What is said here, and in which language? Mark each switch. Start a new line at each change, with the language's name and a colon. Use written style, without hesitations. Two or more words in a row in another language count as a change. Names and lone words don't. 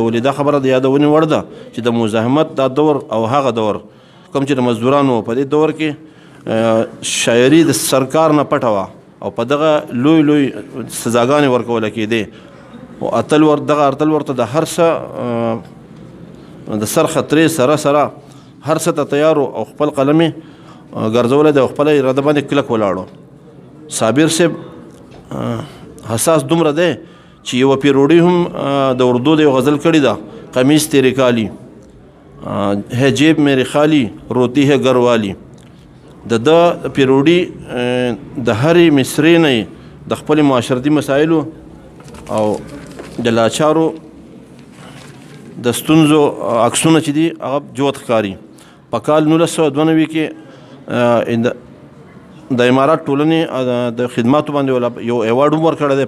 Pashto: ولې دا خبره د یادونې وړ ده چې د مزاحمت دا دور او هغه دور کوم چې د مزدورانو په دې دور کې شاعري د سرکار نه پټه وه او په دغه لوی سزاګانې ورکوله کېدې او دغه ارتل ورته د هر څه د سر خطرې سره هر څه ته تیارو او خپل قلم یې ګرځولی دی او خپله اراده باندې کلک ولاړو. صابر صاحب حساس دومره دی چې یوه پیروډي هم د اردو د یو غزل کړې ده،
Urdu: قمیص تیرې کالی ہے جیب میرے خالی روتی ہے گھر والی.
Pashto: د پیروډي د هرې مصرې نه د خپل معاشرتي مسایلو او د لاچارو د ستونزو عکسونه چې دي هغه جوت ښکاري. په کال 1992 کې د امارات ټولنې د خدماتو باندې یو ایوارډ هم ورکړی دی.